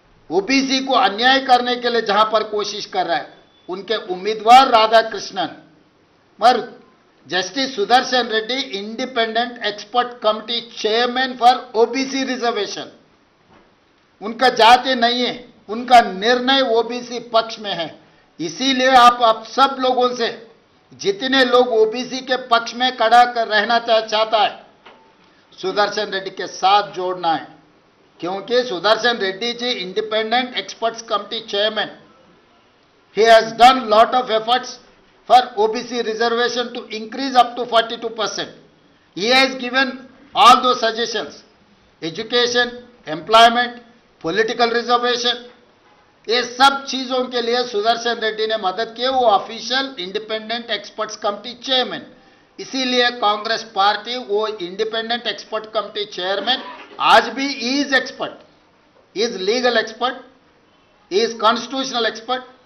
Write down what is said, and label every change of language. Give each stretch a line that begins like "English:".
Hindi: OBC को अन्याय करने के लिए जहां पर कोशिश कर रहा है, उनके उम्मीदवार राधाकृष्णन और justice Sudarshan Reddy independent expert committee chairman for OBC reservation, उनका जाति नहीं है, उनका निर्णय ओबीसी पक्ष में है। इसीलिए आप सब लोगों से, जितने लोग ओबीसी के पक्ष में खड़ा कर रहना चाहता है, सुदर्शन रेड्डी के साथ जोड़ना है। क्योंकि Sudarshan Reddy ji independent experts committee chairman,
English: he has done lot of efforts for OBC reservation to increase up to 42%. He has given all those suggestions, education, employment, political reservation,
Hindi: ये सब चीजों के लिए सुदर्शन रेड्डी ने मदद की। वो official independent experts committee chairman, इसीलिए कांग्रेस पार्टी वो इंडिपेंडेंट एक्सपर्ट कमिटी चेयरमैन आज भी is expert, is legal expert, is constitutional expert.